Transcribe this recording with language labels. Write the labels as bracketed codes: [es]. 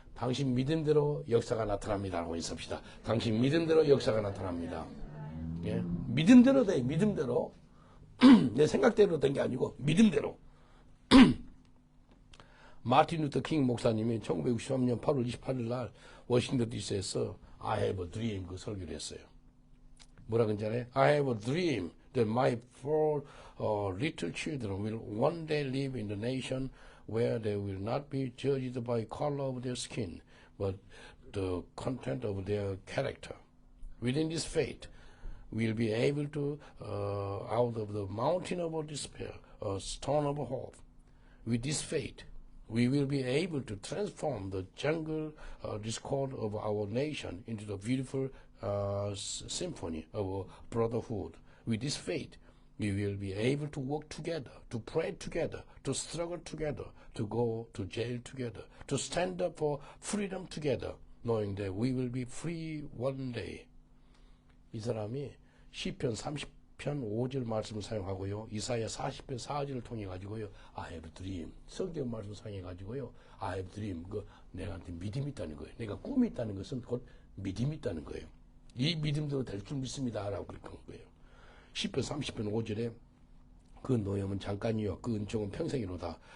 [ko] 당신 믿음대로 역사가 나타납니다. 라고 인사합시다. 당신 믿음대로 역사가 나타납니다. 예? 믿음대로 돼. 믿음대로. 내 생각대로 된 게 아니고 믿음대로. 마틴 루터 킹 목사님이 1963년 8월 28일 날 워싱턴 DC에서 [en] I have a dream [ko] 그 설교를 했어요. 뭐라 그러잖아요. [en] I have a dream that my four little children will one day live in the nation where they will not be judged by color of their skin, but the content of their character. Within this faith, we'll be able to, out of the mountain of despair, a stone of hope. With this faith, we will be able to transform the jungle discord of our nation into the beautiful symphony of brotherhood. With this faith, we will be able to work together, to pray together, to struggle together, to go to jail together, to stand up for freedom together, knowing that we will be free one day. [ko] 이 사람이 시편 30편 5절 말씀을 사용하고요. 이사야 40편 4절을 통해 가지고요. [en] I have a dream. [ko] 성경 말씀을 사용해 가지고요. [en] I have a dream. [ko] 내가한테 믿음이 있다는 거예요. 내가 꿈이 있다는 것은 곧 믿음이 있다는 거예요. 이 믿음대로 될 줄 믿습니다. 라고 그렇게 한 거예요. 시편 30편 5절에 그 노염은 잠깐이요 그 은총은 평생이로다.